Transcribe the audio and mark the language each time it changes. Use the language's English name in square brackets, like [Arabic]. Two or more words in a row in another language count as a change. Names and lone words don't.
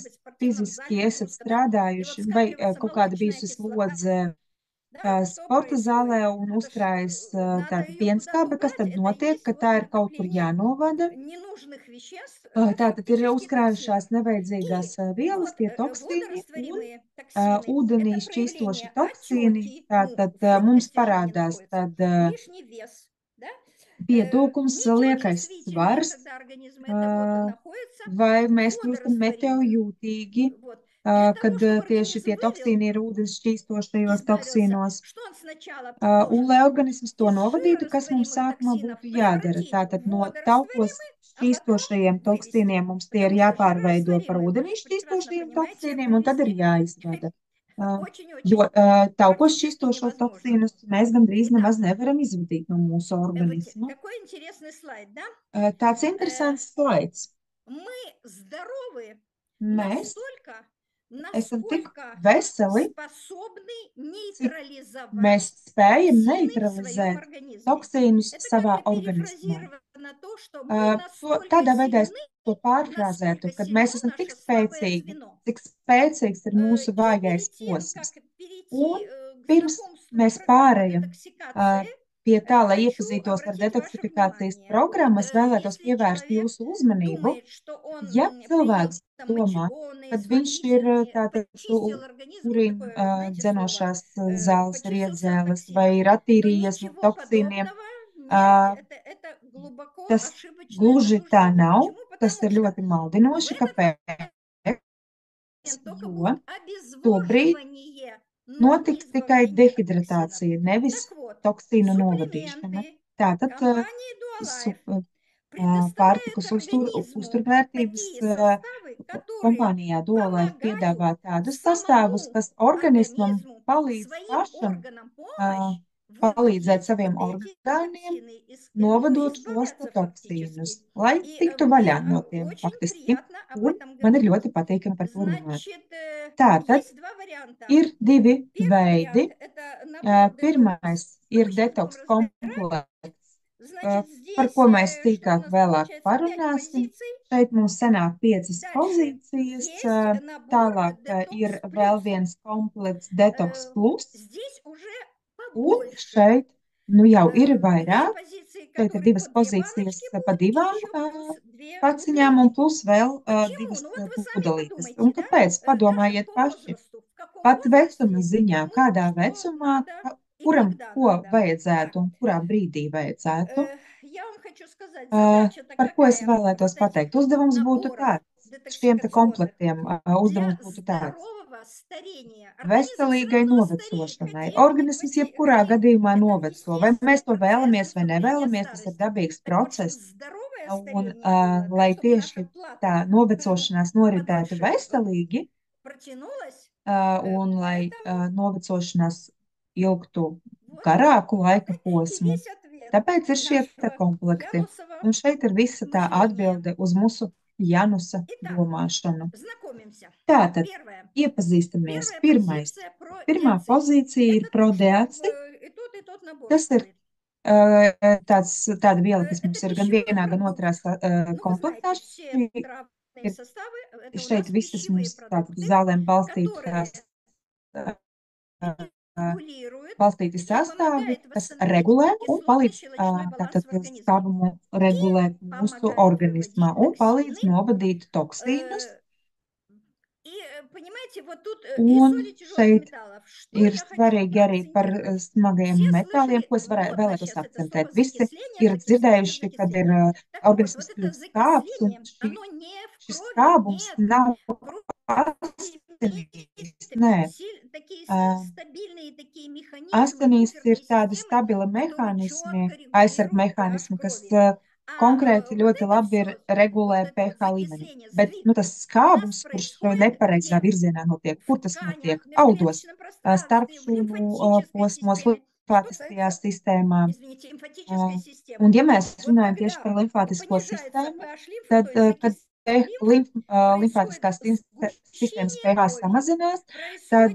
[Latvian] kādreiz [Russian] быть, в спортивном зале [Latvian] fiziski esat [Russian] нагрузка, да, и вот [Latvian] strādājuši vai [Russian] скапливается [Latvian] kaut kāda [Russian] молочная [Latvian] bijusi [Russian] кислота, [Latvian] slodze [Russian] да, что [Latvian] sporta [Russian] происходит? [Latvian] zālē un [Russian] Это ж, [Latvian] uzkrājas [Russian] надо [Latvian] tāda [Russian] ее куда-то [Latvian] pienskābe, kas [Russian] убрать. [Latvian] tad [Russian] Это и [Latvian] notiek, [Russian] есть [Latvian] ka [Russian] вот [Latvian] tā ir kaut kur [Russian] накопление [Latvian] jānovada. [Russian] ненужных веществ, да, [Latvian] Tātad ir [Russian] фактически токсинов. [Latvian] uzkrājušās nevajadzīgās [Russian] И [Latvian] vielas, [Russian] вот [Latvian] tie toksīni un [Russian] водорастворимые токсины– [Latvian] ūdenī [Russian] это [Latvian] šķīstoši [Russian] проявление [Latvian] toksīni. [Russian] отеки, ну, [Latvian] Tātad [Russian] в [Latvian] mums [Russian] жидкости же они [Latvian] parādās [Russian] находятся, [Latvian] tad [Russian] лишний вес, да? [Latvian] pietūkums, liekais [Russian] Метеочувствительные, [Latvian] svars, [Russian] когда организм, это вот находится [Latvian] vai mēs kļūstam [Russian] водорастворимые. [Latvian] meteojūtīgi, [Russian] Вот. Для [Latvian] kad [Russian] того, чтобы [Latvian] tieši [Russian] организм [Latvian] tie [Russian] вывел, [Latvian] toksīni ir ūdens šķīstošajos [Russian] избавился, [Latvian] toksīnos. [Russian] что он сначала [Latvian] Un, [Russian] должен [Latvian] lai organisms to [Russian] из [Latvian] novadītu, kas mums [Russian] жирорастворимых [Latvian] sākumā [Russian] токсинов [Latvian] būtu jādara? [Russian] превратить в [Latvian] Tātad no taukos [Russian] водорастворимые, а потом [Latvian] šķīstošajiem [Russian] вывести. [Latvian] toksīniem mums tie ir [Russian] Потому что [Latvian] jāpārveido par [Russian] жирорастворимые, [Latvian] ūdenī [Russian] вы прекрасно [Latvian] šķīstošajiem [Russian] понимаете, [Latvian] toksīniem, un tad ir [Russian] вывести [Latvian] jāizvada. Jo [Russian] очень-очень [Latvian] taukos [Russian] практически [Latvian] šķīstošos [Russian] невозможно. [Latvian] toksīnus mēs gandrīz [Russian] Итак, [Latvian] nemaz nevaram izvadīt no mūsu [Russian] вот [Latvian] organisma. [Russian] такой интересный слайд, да? [Latvian] Tāds interesants slaids. [Russian] Мы здоровы [Latvian] Mēs [Russian] настолько, [Latvian] esam tik [Russian] насколько [Latvian] veseli, [Russian] способны [Latvian] cik mēs [Russian] нейтрализовать [Latvian] spējam [Russian] токсины в своем [Latvian] neutralizēt [Russian] организме. [Latvian] toksīnus [Russian] Это как [Latvian] savā [Russian] бы [Latvian] organismā. [Russian] перефразировано то, что мы настолько [Latvian] Tādā veidā es [Russian] сильны, [Latvian] to pārfrāzētu, [Russian] насколько [Latvian] kad mēs [Russian] сильно [Latvian] esam tik [Russian] наше слабое [Latvian] spēcīgi, [Russian] звено. [Latvian] cik spēcīgs ir mūsu [Russian] И [Latvian] vājais [Russian] перед тем, как [Latvian] posms. [Russian] перейти [Latvian] Un [Russian] к [Latvian] pirms [Russian] знакомству с [Latvian] mēs [Russian] программой [Latvian] pārējam [Russian] детоксикации, [Latvian] pie tā, lai [Russian] хочу [Latvian] iepazītos ar [Russian] обратить ваше [Latvian] detoksifikācijas [Russian] внимание. Вот [Latvian] programmu, es vēlētos [Russian] если [Latvian] pievērst [Russian] человек [Latvian] jūsu uzmanību. [Russian] думает, что он [Latvian] Ja [Russian] принял [Latvian] cilvēks [Russian] там [Latvian] domā, [Russian] мочегонные, [Latvian] kad viņš ir [Russian] слабительные, [Latvian] tātad [Russian] почистил организм, вот [Latvian] urīna [Russian] такое, знаете, слово, [Latvian] dzenošās zāles, [Russian] почистил себя от [Latvian] riedzēles vai [Russian] токсинов, [Latvian] ir [Russian] то [Latvian] attīrījies no [Russian] ничего [Latvian] toksīniem, [Russian] подобного это глубоко [Latvian] tas [Russian] ошибочное [Latvian] gluži tā [Russian] заблуждение. [Latvian] nav. [Russian] Почему? [Latvian] Tas [Russian] Потому [Latvian] ir [Russian] что [Latvian] ļoti [Russian] в [Latvian] maldinoši. [Russian] этот [Latvian] Kāpēc? [Russian] момент только [Latvian] Jo [Russian] будет [Latvian] tobrīd [Russian] обезвоживание, но не [Latvian] notiks tikai [Russian] избавление от токсинов. [Latvian] dehidratācija, nevis [Russian] Так вот, [Latvian] toksīnu novadīšana. [Russian] суплементы [Latvian] Tātad [Russian] компании Dualife предоставляют [Latvian] pārtikas [Russian] организму [Latvian] uzturvērtības [Russian] такие составы, которые [Latvian] kompānijā Duolife [Russian] помогают [Latvian] piedāvā tādus sastāvus, [Russian] самому [Latvian] kas organismam [Russian] организму, [Latvian] palīdz [Russian] своим [Latvian] pašam [Russian] органам помощь [Latvian] palīdzēt [Russian] выдавить [Latvian] saviem [Russian] вот эти [Latvian] orgāniem [Russian] токсины, ну, [Latvian] novadot šos te [Russian] избавляться [Latvian] toksīnus, [Russian] фактически. [Latvian] lai [Russian] И [Latvian] tiktu [Russian] мне [Latvian] vaļā no tiem [Russian] очень [Latvian] faktiski. [Russian] приятно об [Latvian] Un [Russian] этом [Latvian] man ir [Russian] говорить. [Latvian] ļoti patīkami par to runāt. [Russian] Значит, [Latvian] Tātad [Russian] есть два варианта. [Latvian] ir divi [Russian] Первый [Latvian] veidi. [Russian] вариант– это набор [Latvian] Pirmais [Russian] детокс. Мы [Latvian] ir [Russian] сейчас будем [Latvian] detoks [Russian] разбирать. [Latvian] komplekts, [Russian] Значит, [Latvian] par [Russian] здесь [Latvian] ko mēs [Russian] что у [Latvian] sīkāk [Russian] нас [Latvian] vēlāk [Russian] получается? 5 [Latvian] parunāsim. [Russian] позиций. [Latvian] Šeit mums sanāk 5 [Russian] Дальше [Latvian] pozīcijas. [Russian] есть набор [Latvian] Tālāk ir [Russian] детокс [Latvian] vēl [Russian] плюс. [Latvian] viens komplekts detoks plus. [Russian] Здесь уже [Latvian] Un [Russian] побольше. [Latvian] šeit nu jau ir [Russian] Есть [Latvian] vairāk. [Russian] позиции, [Latvian] Šeit ir [Russian] которые [Latvian] divas [Russian] по 2 [Latvian] pozīcijas [Russian] баночки [Latvian] pa [Russian] будут, и [Latvian] divām [Russian] еще плюс 2 [Latvian] paciņām un [Russian] бутылочки. [Latvian] plus vēl [Russian] Почему? [Latvian] divas [Russian] Ну вот вы сами [Latvian] pudelītes. [Russian] подумайте, [Latvian] Un [Russian] да? [Latvian] kāpēc? [Russian] Даже [Latvian] Padomājiet [Russian] по [Latvian] paši. [Russian] возрасту. В каком [Latvian] Pat vecuma [Russian] возрасте [Latvian] ziņā, [Russian] кому [Latvian] kādā [Russian] что [Latvian] vecumā, [Russian] надо и [Latvian] kuram [Russian] когда [Latvian] ko [Russian] надо. [Latvian] vajadzētu [Russian] Так, [Latvian] un kurā brīdī vajadzētu. [Russian] я вам хочу сказать, задача-то [Latvian] Par ko es [Russian] какая? [Latvian] vēlētos [Russian] Вот этих [Latvian] pateikt? Uzdevums būtu [Russian] наборов [Latvian] tāds. Šiem te [Russian] детоксикационных [Latvian] komplektiem [Russian] для [Latvian] uzdevums būtu tāds. [Russian] здорового старения. Организм все [Latvian] Veselīgai [Russian] равно стареет, [Latvian] novecošanai. [Russian] хотим мы, [Latvian] Organisms jebkurā [Russian] хотим. [Latvian] gadījumā [Russian] Это [Latvian] noveco. Vai [Russian] естественный [Latvian] mēs to [Russian] процесс [Latvian] vēlamies vai [Russian] наступления [Latvian] nevēlamies, tas ir [Russian] старости. [Latvian] dabīgs [Russian] Так вот, чтобы [Latvian] process. [Russian] здоровое [Latvian] Un, [Russian] старение было, да, [Latvian] lai [Russian] чтобы наша [Latvian] tieši tā [Russian] плата [Latvian] novecošanās noritētu [Russian] подольше [Latvian] veselīgi, [Russian] протянулась, [Latvian] un lai [Russian] поэтому [Latvian] novecošanās ilgtu [Russian] вот [Latvian] garāku laika [Russian] и [Latvian] posmu. [Russian] весь ответ [Latvian] Tāpēc ir šie te [Russian] нашего [Latvian] komplekti. [Russian] Янусова [Latvian] Un šeit ir visa tā [Russian] мышления. [Latvian] atbilde uz mūsu Janusa [Russian] Итак, [Latvian] domāšanu. [Russian] знакомимся. [Latvian] Tātad [Russian] Первое. [Latvian] iepazīstamies. [Russian] Первая [Latvian] Pirmais. [Russian] позиция про [Latvian] Pirmā [Russian] диацин. [Latvian] pozīcija ir [Russian] Это то, что [Latvian] prodeaci. [Russian] и тот набор [Latvian] Tas ir [Russian] стоит. [Latvian] tāda viela, kas [Russian] Это [Latvian] mums ir gan [Russian] пищевой [Latvian] vienā, gan [Russian] продукт. [Latvian] otrā [Russian] Ну, вы [Latvian] komplektā. [Russian] знаете, все травные [Latvian] Ir [Russian] составы, это у [Latvian] šeit [Russian] нас [Latvian] visas [Russian] пищевые [Latvian] mums tātad uz [Russian] продукты, [Latvian] zālēm [Russian] которые [Latvian] balstītās, [Russian] регулируют [Latvian] balstīti [Russian] и [Latvian] sastāvi, [Russian] помогают [Latvian] kas [Russian] восстановить [Latvian] regulē un palīdz [Russian] кислотно-щелочной баланс [Latvian] tātad [Russian] в организме. [Latvian] skābumu regulēt mūsu [Russian] Помогает [Latvian] organismā [Russian] выводить [Latvian] un palīdz [Russian] токсины. [Latvian] novadīt toksīnus. [Russian] И, понимаете, вот тут и [Latvian] Un [Russian] соли тяжелых [Latvian] šeit [Russian] металлов. Что [Latvian] ir [Russian] я хочу [Latvian] svarīgi arī par [Russian] акцентировать? [Latvian] smagajiem [Russian] Все [Latvian] metāliem, [Russian] слышали, [Latvian] ko es [Russian] вот [Latvian] vēlētos [Russian] сейчас это [Latvian] akcentēt. [Russian] слово [Latvian] Visi [Russian] закисление, [Latvian] ir [Russian] закисление, [Latvian] dzirdējuši, kad ir [Russian] закисление. Так вот, вот [Latvian] organisms [Russian] это [Latvian] kļūst skābs, un [Russian] закисление, оно не в [Latvian] šis [Russian] крови, [Latvian] skābums [Russian] нет. [Latvian] nav [Russian] Кровь [Latvian] asinīs. [Russian] имеет [Latvian] Nē, [Russian] такие стабильные такие механизмы, [Latvian] asinīs ir [Russian] буферные [Latvian] tādi [Russian] системы, [Latvian] stabili [Russian] которые [Latvian] mehānismi, [Russian] четко [Latvian] aizsarg [Russian] регулируют pH [Latvian] mehānismi, kas [Russian] крови. [Latvian] konkrēti [Russian] Вот [Latvian] ļoti [Russian] это [Latvian] labi ir [Russian] все, [Latvian] regulē [Russian] вот это вот [Latvian] pH līmeni. [Russian] закисление, [Latvian] Bet [Russian] сдвиг, [Latvian] nu, tas [Russian] у нас [Latvian] skābums, kurš [Russian] происходит [Latvian] nepareizā [Russian] где? [Latvian] virzienā notiek, kur [Russian] В [Latvian] tas notiek? [Russian] тканях, в [Latvian] Audos, [Russian] межклеточном [Latvian] starp [Russian] пространстве, в [Latvian] šūnu [Russian] лимфатической [Latvian] posmos, [Russian] системе. Что [Latvian] limfātiskajā [Russian] это? [Latvian] sistēmā. [Russian] Извините, лимфатическая [Latvian] Un, [Russian] система. [Latvian] ja mēs [Russian] Вот [Latvian] runājam tieši [Russian] когда [Latvian] par limfātisko [Russian] понижается [Latvian] sistēmu, [Russian] pH лимфы, то [Latvian] tad, [Russian] есть [Latvian] kad [Russian] лимфа, происходит [Latvian] limfātiskās sistēmas [Russian] сгущение [Latvian] pH [Russian] крови, [Latvian] samazinās, tad